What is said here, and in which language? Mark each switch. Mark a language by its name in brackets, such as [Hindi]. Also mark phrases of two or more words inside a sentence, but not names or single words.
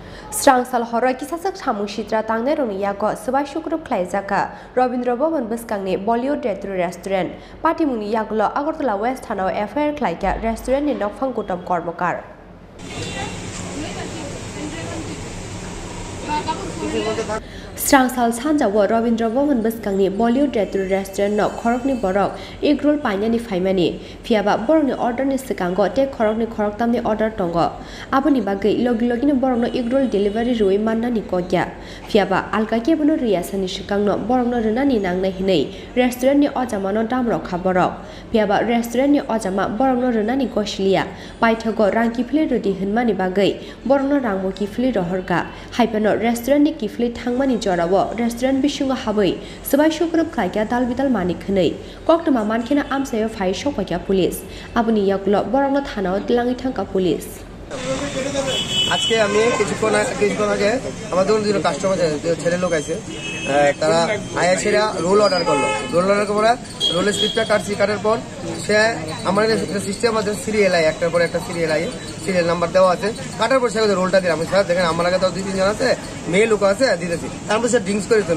[Kok Borok] Srangsal Horo Swbai Tangne Yago Swbai Sukurubh Khlaijakha Rabindra Bhavan Bwskangni Bollywood restaurant Party Muni Yaglo Agartala West Hanau Affair Khlaika restaurant ni Nokphang Kutam Kormokar Srangsal Sanjawa Rabindra Bhavan Bwskangni Bollywood restaurant no Khorang ni borok [English] egg roll [Kok Borok] paina ni faimani fiaba borok ni order ni sikango te khorang ni khorok tam ni order tongo aboni bagai logi ni borok no [English] egg roll delivery [Kok Borok] roi manna ni kokya fiaba alka ke bono riasa ni sikang no borok no rena ni nang na hinei restaurant ni ojama no dam rokha borok fiaba restaurant ni ojama borok no rena ni goslia paithago rangki fle rodi hinma ni bagai borok no rangmo ki fle rohorga haipano restaurant ni ki fle thangmani restaurant bisunga habai Swbai Sukurubh Khlaijakha dalbidal manik khnei koktama mankhena amsayo phai shokpakya police abuni yaklo borongna thanao dilangi thangka police [Bangla] আজকে আমি কিছুক্ষণ আগে আমাদের দুটো কাস্টমার ছেলে লোক আছে তারা আয়াছেরা [English] roll order [Bangla] করলো [English] roll order [Bangla] করে রোলের স্লিপটা কাটার পর সে আমার সিস্টেম আছে সিরিয়াল আই একটার পর একটা [English] serial number [Bangla] দেওয়া আছে কাটার পর সে রোলটা দিলাম স্যার দেখেন আমার আগে তো 2-3 জন আছে মেয়ে লোক আছে দিতেছি তারপর সে ড্রিঙ্কস করেছে